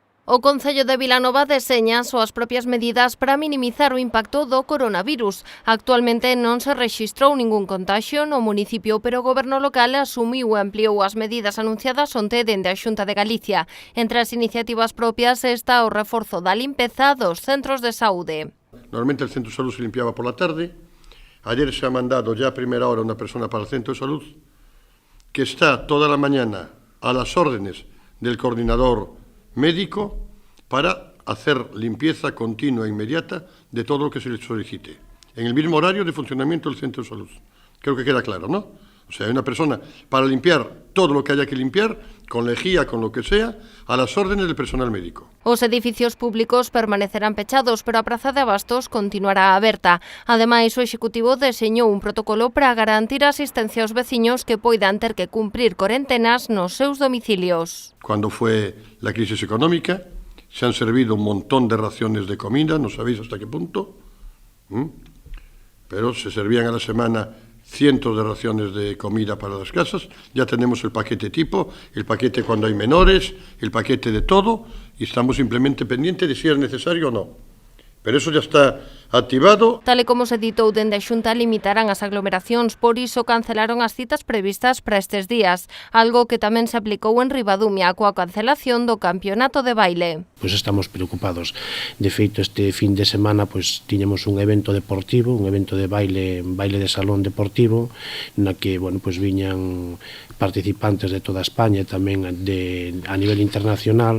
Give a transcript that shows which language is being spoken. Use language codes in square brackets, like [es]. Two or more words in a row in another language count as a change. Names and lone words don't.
[gl] O Concello de Vilanova deseña as súas propias medidas para minimizar o impacto do coronavirus. Actualmente non se rexistrou ningún contaxio no municipio, pero o goberno local asumiu e ampliou as medidas anunciadas onte dende a Xunta de Galicia. Entre as iniciativas propias está o reforzo da limpeza dos centros de saúde. [es] Normalmente el centro de salud se limpiaba por la tarde. Ayer se ha mandado ya a primera hora una persona para el centro de salud que está toda la mañana a las órdenes del coordinador médico para hacer limpieza continua e inmediata de todo lo que se le solicite, en el mismo horario de funcionamiento del centro de salud. Creo que queda claro, ¿no? O sea, hay una persona para limpiar todo lo que haya que limpiar, con lejía, con lo que sea, a las órdenes del personal médico. [gl] Os edificios públicos permanecerán pechados, pero a Praza de Abastos continuará aberta. Ademais, o Executivo deseñou un protocolo para garantir a asistencia aos veciños que poidan ter que cumprir cuarentenas nos seus domicilios. [es] Cuando fue la crisis económica, se han servido un montón de raciones de comida, no sabéis hasta qué punto, pero se servían a la semana cientos de raciones de comida para las casas. Ya tenemos el paquete tipo, el paquete cuando hay menores, el paquete de todo, y estamos simplemente pendientes de si es necesario o no. Pero eso ya está activado. [gl] Tal e como se ditou dende a Xunta, limitarán as aglomeracións, por iso cancelaron as citas previstas para estes días, algo que tamén se aplicou en Ribadumia coa cancelación do campeonato de baile. Pois estamos preocupados. De feito, este fin de semana pois tiñamos un evento deportivo, un evento de baile de salón deportivo, na que, bueno, pois viñan participantes de toda España e tamén a nivel internacional.